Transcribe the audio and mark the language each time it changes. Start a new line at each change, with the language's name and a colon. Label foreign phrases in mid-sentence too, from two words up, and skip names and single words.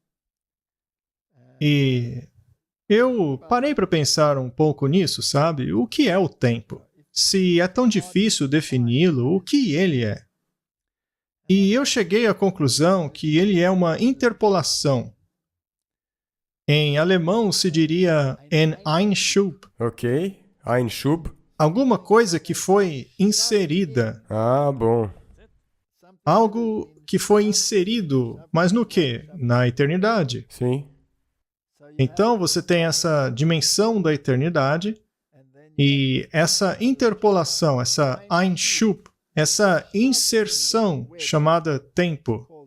Portuguese: E eu parei para pensar um pouco nisso, sabe? O que é o tempo? Se é tão difícil defini-lo, o que ele é? E eu cheguei à conclusão que ele é uma interpolação. Em alemão se diria
German: ein Einschub.
Portuguese: Ok? Einschub? Alguma coisa que foi inserida. Ah, bom. Algo que foi inserido, mas no quê? Na eternidade. Sim. Então você tem essa dimensão da eternidade e essa interpolação, essa Einschub, essa inserção chamada tempo.